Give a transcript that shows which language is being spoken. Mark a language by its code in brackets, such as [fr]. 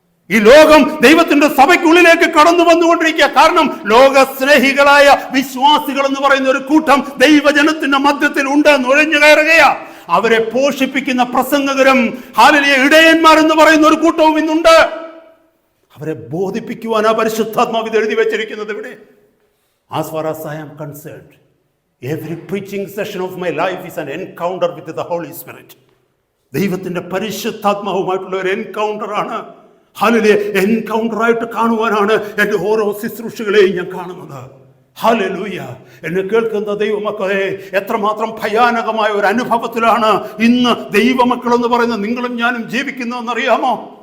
[ml] ഈ ലോകം ദൈവത്തിന്റെ സഭയ്ക്കുള്ളിലേക്ക് കടന്നു വന്നുകൊണ്ടിരിക്കുക. കാരണം ലോകസ്നേഹികളായ വിശ്വാസികൾ എന്ന് പറയുന്ന ഒരു കൂട്ടം ദൈവജനത്തിന്റെ മധ്യത്തിൽ ഉണ്ട്, നുഴഞ്ഞു കയറുകയാ. അവരെ പോഷിപ്പിക്കുന്ന പ്രസംഗകരും ഹല്ലേലൂയ ഇടയന്മാരെന്ന് പറയുന്ന ഒരു കൂട്ടവും ഇന്നുണ്ട്. അവരെ ബോധിപ്പിക്കുവാനാ പരിശുദ്ധാത്മാവ് ഇത് എഴുതി വെച്ചിരിക്കുന്നത് ഇവിടെ. [en] As far as I am concerned, every preaching session of my life is an encounter with the Holy Spirit. [ml] ദൈവത്തിന്റെ പരിശുദ്ധാത്മാവുമായിട്ടുള്ള ഒരു എൻകൗണ്ടർ ആണ്. ഹല്ലേലൂയ എൻകൗണ്ടർ ആയിട്ട് കാണുവാനാണ് എൻ്റെ ഓരോ ശുശ്രൂഷകളെയും ഞാൻ കാണുന്നത്. ഹല്ലേലൂയ. എന്നെ കേൾക്കുന്ന ദൈവമക്കളെ, എത്രമാത്രം ഭയാനകമായ ഒരു അനുഭവത്തിലാണ് ഇന്ന് ദൈവമക്കൾ എന്ന് പറയുന്ന നിങ്ങളും ഞാനും ജീവിക്കുന്നതെന്നറിയാമോ?